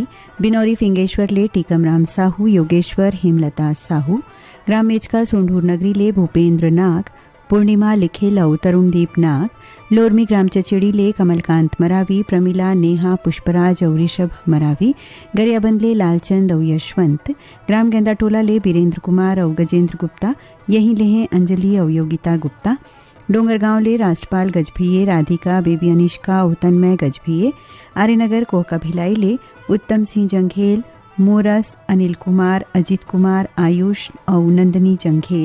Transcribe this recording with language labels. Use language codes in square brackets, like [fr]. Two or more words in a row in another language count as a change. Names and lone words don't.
[hne] बिनौरी फिंगेश्वर ले टीकम राम साहू योगेश्वर हेमलता साहू। ग्राम मेचका सोंढूर नगरी ले भूपेंद्र नाग पूर्णिमा लिखेल और तरुणदीप नाग। लोरमी ग्राम चचेड़ी ले कमलकांत मरावी प्रमिला नेहा पुष्पराज और ऋषभ मरावी। गरियाबंद ले लालचंद और यशवंत। ग्राम गेंदा टोला ले बीरेंद्र कुमार और गजेंद्र गुप्ता। यहीं ले अंजलि और योगिता गुप्ता। डोंगरगांव ले राष्ट्रपाल गजभिये राधिका बेबी अनिष्का और तन्मय गजभिये। आर्यनगर कोहका भिलाई ले उत्तम सिंह जंघेल मोरस अनिल कुमार अजित कुमार आयुष और नंदनी जंघेल।